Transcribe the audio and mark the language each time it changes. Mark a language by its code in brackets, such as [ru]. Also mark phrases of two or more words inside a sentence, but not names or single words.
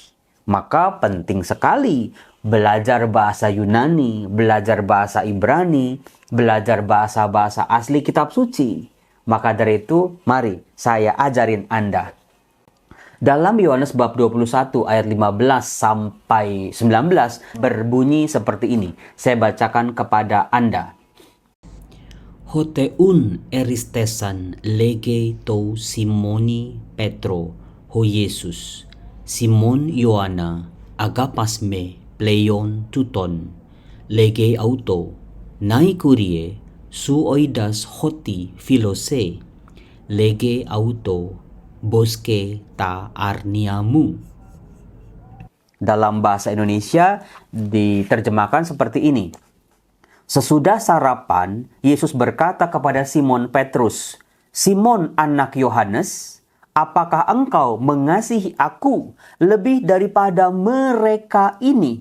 [id] Maka penting sekali belajar bahasa Yunani, belajar bahasa Ibrani, belajar bahasa-bahasa asli kitab suci. Maka dari itu, mari saya ajarin Anda. Dalam Yohanes bab 21 ayat 15 sampai 19 berbunyi seperti ini. Saya bacakan kepada Anda. [el] Ὅτε οὖν ἠρίστησαν λέγει τῷ Σίμωνι Πέτρῳ ὁ Ἰησοῦς. Σίμων Ἰωάννου ἀγαπᾷς με πλεῖον τούτων. Λέγει αὐτῷ ναί κύριε σὺ οἶδας ὅτι φιλῶ σε. Λέγει αὐτῷ βόσκε τὰ ἀρνία μου. [id] Dalam bahasa Indonesia diterjemahkan seperti ini. Sesudah sarapan, Yesus berkata kepada Simon Petrus, "Simon anak Yohanes, apakah engkau mengasihi aku lebih daripada mereka ini?"